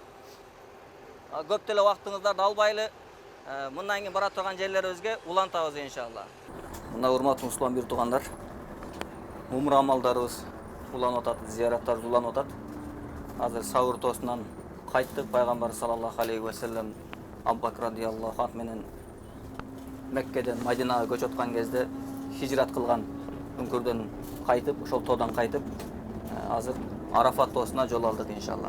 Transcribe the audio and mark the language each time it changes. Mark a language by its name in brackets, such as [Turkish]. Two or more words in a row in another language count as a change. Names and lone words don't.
[Kyrgyz] Көп деле убактыңыздарды албайлы. Мындан кийин бара турган жерлерибизге улантабыз иншалла. Мына урматтуу мусулман бир туугандар, умра амалдарыбыз уланып атат, зыяраттарыбыз уланып атат. Азыр саур тоосунан кайттык. Пайгамбар [Arabic] صلى الله عليه وسلم [Kyrgyz] Абу Бакр [Arabic] رضي الله عنه [Kyrgyz] менен Меккеден Мадинага көчүп аткан кезде хижрат кылган үңкүрдөн кайтып, ошол тоодан кайтып, азыр Арафат тоосуна жол алдык иншалла.